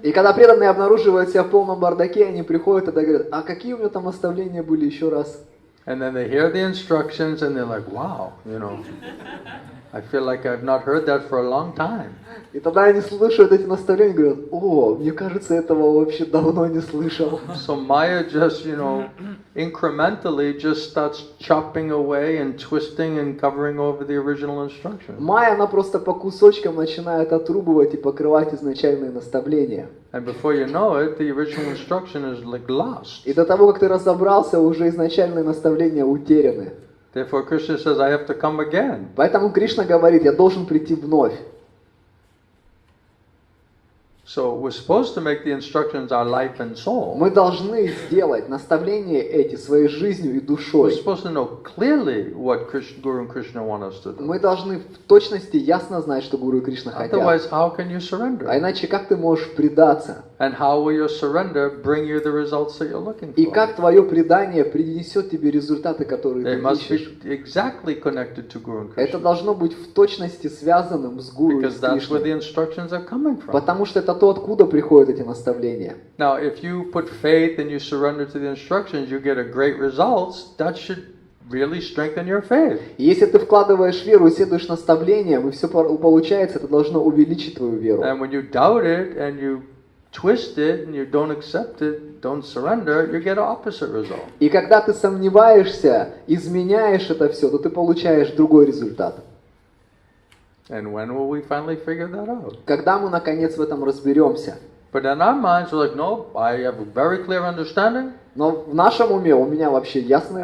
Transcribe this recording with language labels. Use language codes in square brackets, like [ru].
[ru] И когда преданные обнаруживают себя в полном бардаке, они приходят и говорят, а какие у меня там наставления были еще раз? [en] And then they hear the instructions and they're like, wow, I feel like I've not heard that for a long time. [ru] И тогда они слушают эти наставления и говорят, о, мне кажется, этого вообще давно не слышал. [en] So Maya just, incrementally just starts chopping away and twisting and covering over the original instructions. [ru] Майя, она просто по кусочкам начинает отрубывать и покрывать изначальные наставления. [en] And before you know it, the original instruction is like lost. [ru] И до того, как ты разобрался, уже изначальные наставления утеряны. [en] Therefore Krishna says, I have to come again. [ru] Поэтому Кришна говорит, я должен прийти вновь. [en] So we're supposed to make the instructions our life and soul. [ru] Мы должны сделать наставления эти своей жизнью и [en] We're [ru] душой. [en] supposed to know clearly what Guru and Krishna want us to do. [ru] Мы должны в точности ясно знать, что Гуру и Кришна хотят. [en] Otherwise, how can you [ru] А [en] surrender? [ru] иначе как ты можешь предаться? [en] And how will your surrender bring you the results that you're looking [ru] И [en] for? [ru] как твое предание принесет тебе результаты, которые [en] They [ru] ты [en] must [ru] ищешь? [en] be exactly connected to Guru and [ru] Это [en] Krishna. [ru] должно быть в точности связанным с Гуру и [en] Because [ru] с [en] that's where the [ru] Кришной. [en] instructions are coming from. [ru] Потому что это то, откуда приходят эти наставления. [en] Now, if you put faith and you surrender to the instructions, you get a great results. That should really strengthen your faith. [ru] И если ты вкладываешь веру и следуешь наставлениям, и все получается, это должно увеличить твою веру. [en] And when you doubt it and you twist it and you don't accept it, don't surrender, you get an opposite result. [ru] И когда ты сомневаешься, изменяешь это все, то ты получаешь другой результат. [en] And when will we finally figure that out? [ru] Когда мы наконец в этом разберемся? [en] But in our minds, we're like, no, I have a very clear understanding, [ru] Но в нашем уме у меня вообще ясное